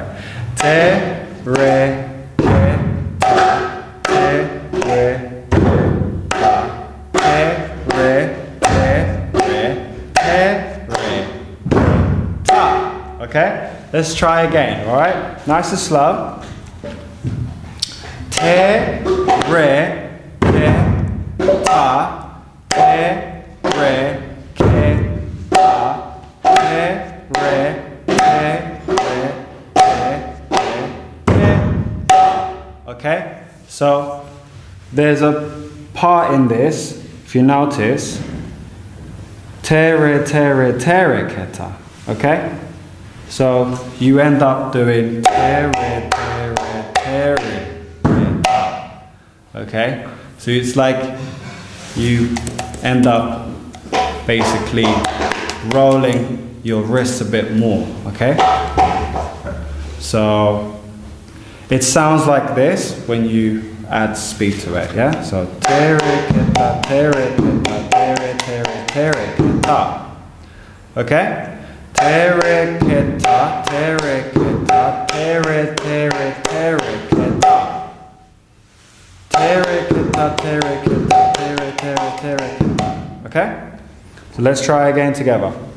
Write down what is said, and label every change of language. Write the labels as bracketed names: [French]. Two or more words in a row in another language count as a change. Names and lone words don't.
[English] Te, Re, okay, let's try again, alright? Nice and slow. Te, re, ke, ta, te, re, ke, ta, te, re, ke, re, ke, ta. Okay, so there's a part in this, if you notice, tere, tere, tere, keta, okay? So you end up doing tere, tere, tere, keta, okay? So it's like you end up basically rolling your wrists a bit more, okay? So it sounds like this when you add speed to it, yeah? So tere, keta, tere, keta, tere, tere, tere, keta. Okay? Tere, keta, tere, keta, tere, tere, tere, keta. Tere, keta, tere, keta, tere, tere, tere, keta. Okay? So let's try again together.